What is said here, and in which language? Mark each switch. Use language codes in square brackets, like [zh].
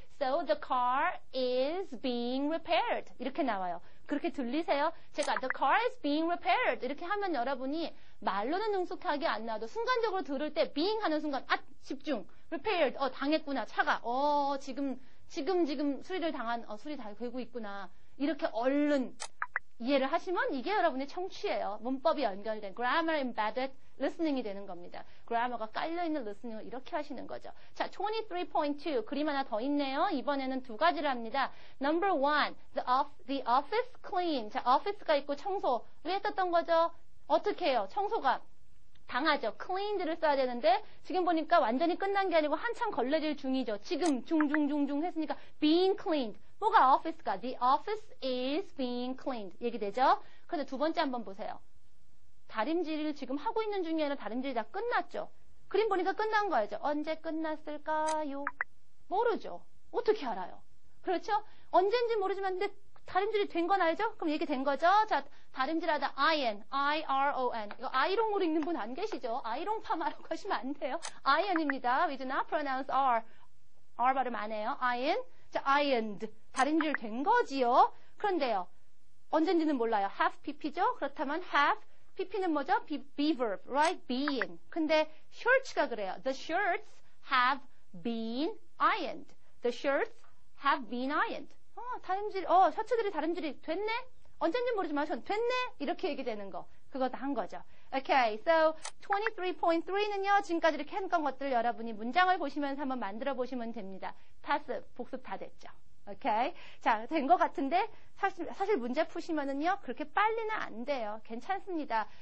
[en] So the car is being repaired. [ko] 이렇게 나와요. 그렇게 들리세요? 제가 [en] the car is being repaired [ko] 이렇게 하면 여러분이 말로는 능숙하게 안 나와도 순간적으로 들을 때 being 하는 순간 집중 repaired 당했구나 차가 지금 수리를 당한 수리 다 되고 있구나 이렇게 얼른 이해를 하시면 이게 여러분의 청취예요. 문법이 연결된 [en] grammar embedded listening [ko] 이 되는 겁니다. grammar가 깔려있는 listening을 이렇게 하시는 거죠. 자, 23.2 그림 하나 더 있네요. 이번에는 두 가지를 합니다. [en] Number one, the office clean. [ko] 자, office가 있고 청소. 왜 했었던 거죠? 어떻게 해요? 청소가 당하죠. cleaned를 써야 되는데 지금 보니까 완전히 끝난 게 아니고 한참 걸레질 중이죠. 지금 중중중중 했으니까 [en] being cleaned. [ko] 뭐가 office가? [en] The office is being cleaned. [ko] 얘기되죠? 그런데 두 번째 한번 보세요. 다림질을 지금 하고 있는 중에 아니라 다림질이 다 끝났죠? 그림 보니까 끝난 거 알죠? 언제 끝났을까요? 모르죠. 어떻게 알아요? 그렇죠? 언제인지 모르지만 근데 다림질이 된 건 알죠? 그럼 얘기 된 거죠? 자, 다림질하다 iron, I-R-O-N. 이거 아이롱으로 읽는 분 안 계시죠? 아이롱 파마라고 하시면 안 돼요. [en] iron입니다. We do not pronounce R. [ko] R 발음 안 해요. [en] iron. 자, ironed. [ko] 다림질 된 거지요. 그런데요. 언젠지는 몰라요. [en] have pp [ko] 죠? 그렇다면 have. pp는 뭐죠? [en] be verb, right? been. [ko] 근데 shirts가 그래요. [en] The shirts have been ironed. The shirts have been ironed. [ko] 다림질, 셔츠들이 다림질이 됐네? 언젠지 모르지만 됐네? 이렇게 얘기되는 거. 그거 다 한 거죠. [en] Okay, so [ko] 23.3는요, 지금까지 이렇게 했던 것들 여러분이 문장을 보시면서 한번 만들어 보시면 됩니다. passive, 복습 다 됐죠. [en] Okay? [ko] 자, 된 것 같은데, 사실 문제 푸시면은요, 그렇게 빨리는 안 돼요. 괜찮습니다.